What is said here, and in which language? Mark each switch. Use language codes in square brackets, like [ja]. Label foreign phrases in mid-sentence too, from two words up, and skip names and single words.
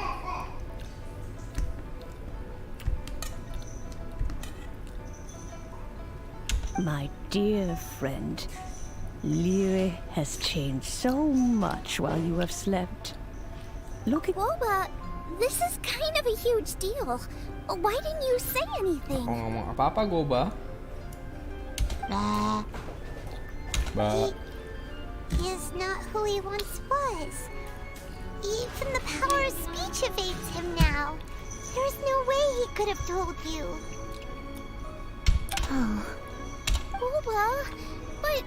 [en] My dear friend, Lyre has changed so much while you have slept. Look at Woba, this is kind of a huge deal. Why didn't you say anything? [jv] Kok ngomong apa-apa Goba? [en] Bah. Ba. He is not who he once was. Even the power of speech evades him now. There's no way he could have told you. Oh. Woba, but...